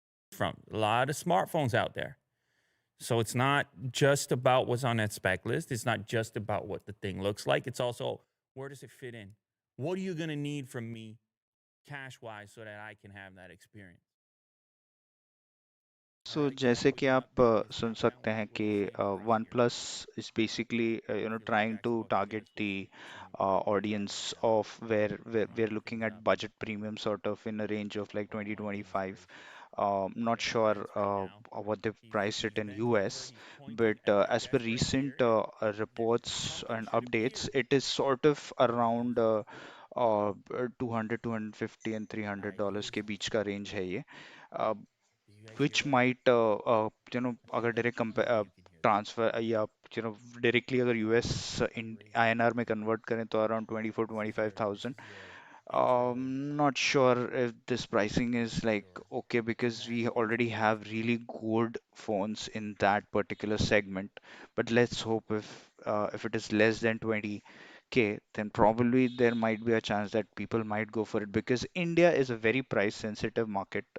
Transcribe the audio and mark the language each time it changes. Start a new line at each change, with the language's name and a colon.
English: From a lot of smartphones out there. So it's not just about what's on that spec list. It's not just about what the thing looks like. It's also where does it fit in? What are you going to need from me cash wise so that I can have that experience?
Hindi: सो जैसे कि आप सुन सकते हैं कि
English: OnePlus is basically trying to target the audience of where we're looking at budget premium sort of in a range of like 2025. Not sure what they've priced it in US, but as per recent reports and updates, it is sort of around 200, 250 and $300
Hindi: के बीच का
English: range
Hindi: है ये.
English: Uh, which might
Hindi: अगर direct transfer या directly अगर US इन INR में convert करें तो around 24-25,000.
English: Not sure if this pricing is like okay because we already have really good phones in that particular segment. But let's hope if it is less than 20K, then probably there might be a chance that people might go for it because India is a very price sensitive market.